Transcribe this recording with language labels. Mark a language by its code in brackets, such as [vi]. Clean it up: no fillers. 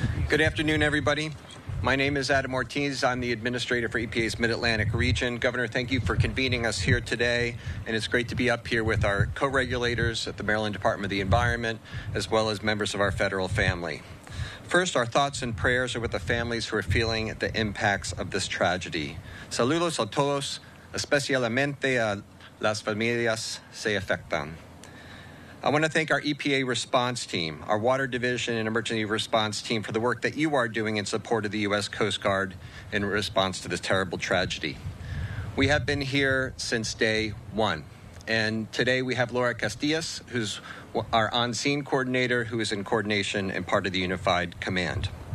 [en] Good afternoon, everybody. My name is Adam Ortiz. I'm the administrator for EPA's Mid-Atlantic region. Governor, thank you for convening us here today, and it's great to be up here with our co-regulators at the Maryland Department of the Environment, as well as members of our federal family. First, our thoughts and prayers are with the families who are feeling the impacts of this tragedy. [es] Saludos a todos, especialmente a las familias se afectan. [en] I want to thank our EPA response team, our Water Division and Emergency Response Team for the work that you are doing in support of the U.S. Coast Guard in response to this terrible tragedy. We have been here since day one, and today we have Laura Castillas, who's our on-scene coordinator, who is in coordination and part of the Unified Command.